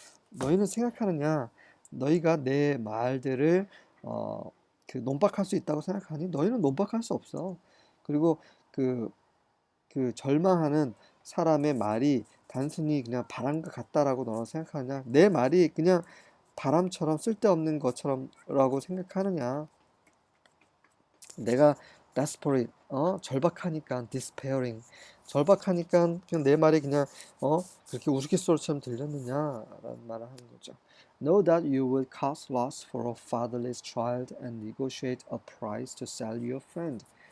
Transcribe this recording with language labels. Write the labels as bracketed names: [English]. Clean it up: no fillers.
[Korean] 너희는 생각하느냐? 너희가 내 말들을 논박할 수 있다고 생각하니? 너희는 논박할 수 없어. 그리고 그 절망하는 사람의 말이 단순히 그냥 바람과 같다라고 너는 생각하냐? 내 말이 그냥 바람처럼 쓸데없는 것처럼라고 생각하느냐? 내가 desperate, 절박하니까 despairing, 절박하니까 그냥 내 말이 그냥 그렇게 우스갯소리처럼 들렸느냐라는 말을 하는 거죠. [English] Know that you will cause loss for a fatherless child and negotiate a price to sell your friend.